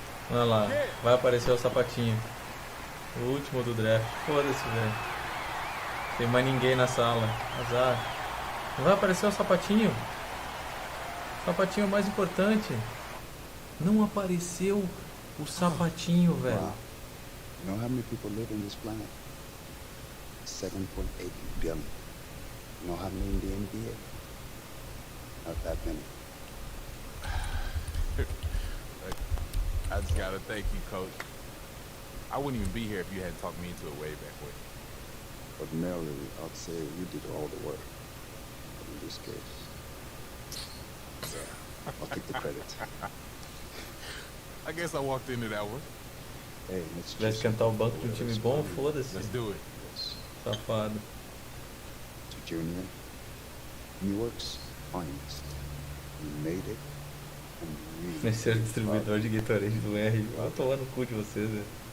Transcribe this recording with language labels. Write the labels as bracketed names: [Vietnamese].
[Portuguese] Olha lá, vai aparecer o sapatinho. O último do draft. Foda-se, velho. Tem mais ninguém na sala. Azar. Não vai aparecer o sapatinho? O sapatinho é o mais importante. Não apareceu o sapatinho, velho. [English] Wow. You know how many people live in this planet? 7.8 billion. You know how many in the NBA? Not that many. I just gotta thank you, Coach. I wouldn't even be here if you hadn't talked me into it way back when. Ordinarily, I'd say you did all the work. But in this case, yeah, I'll take the credit. I guess I walked into that one. Hey, let's [Portuguese] Se tivesse cantar o banco de um time bom, foda-se. [English] Let's do it. [Portuguese] Safado. [English] To Junior, New York's finest. You made it. [Portuguese] Vai ser o distribuidor de Gatorade do R. Vai tomar no cu de vocês, velho.